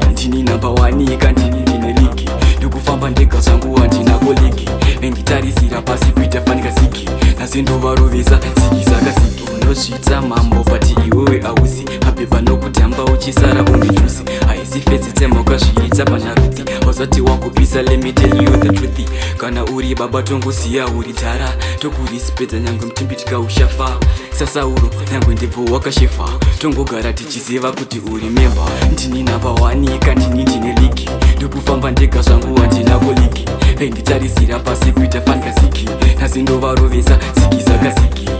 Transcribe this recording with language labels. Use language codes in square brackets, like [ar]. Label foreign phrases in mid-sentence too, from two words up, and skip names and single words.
[sn] Ndini namba one, kandini ndine league. Ndikufamba ndega zvangu, handina koliki. Penditarisira pasi kuita fan kaziki. Nhasi ndovarovesa ziki zakaziki. Unozviita mambo, but iwewe hausi. Mapepa nokutamba uchisara unge jusi. Haisi fedzi dzemhoka zviita pana Ruthi. Hausati wakupisa, [en] let me tell you the truth. [sn] Kana uri baba, tongusiya uri dhara. Tokurespecta nyangwe mutimbi tikaushafa. Sasauro, nyangwe ndebvo wakashefa. Tongogara tichiziva kuti uri memba. Ndini namba one, kandini ndine league. Ndikufamba ndega zvangu, handina koliki. Penditarisira pasi kuita fan kaziki. Nhasi ndovarovesa ziki zakaziki.